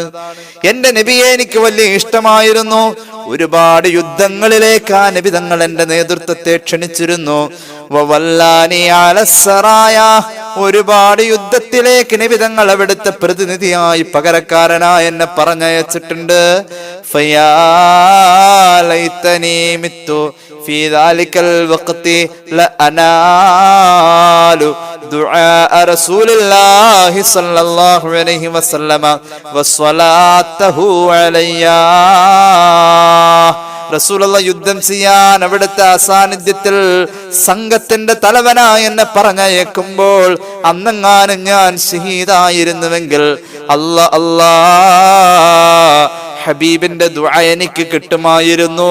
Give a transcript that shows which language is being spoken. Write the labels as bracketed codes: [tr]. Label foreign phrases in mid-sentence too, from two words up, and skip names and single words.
[ml] എന്റെ നബിയെ എനിക്ക് വലിയ ഇഷ്ടമായിരുന്നു. ഒരുപാട് യുദ്ധങ്ങളിലേക്ക് ആ നബി തങ്ങൾ എന്റെ നേതൃത്വത്തെ ക്ഷണിച്ചിരുന്നു. ഒരുപാട് യുദ്ധത്തിലേക്ക് നബി തങ്ങൾ അവിടുത്തെ പ്രതിനിധിയായി, പകരക്കാരനായി എന്നെ പറഞ്ഞയച്ചിട്ടുണ്ട്. [ar] في ذلك الوقت لأنال دعاء رسول الله صلى الله عليه وسلم وصلاته علي. [ml] റസൂലുള്ളാഹി യുദ്ധം ചെയ്യാൻ അവിടുത്തെ അസാന്നിധ്യത്തിൽ സംഘത്തിന്റെ തലവനായി എന്നെ പറഞ്ഞയക്കുമ്പോൾ അന്നെങ്ങാനും ഞാൻ ഷഹീദായിരുന്നുവെങ്കിൽ അല്ലാ ഹബീബിന്റെ ദുആ എനിക്ക് കിട്ടുമായിരുന്നു.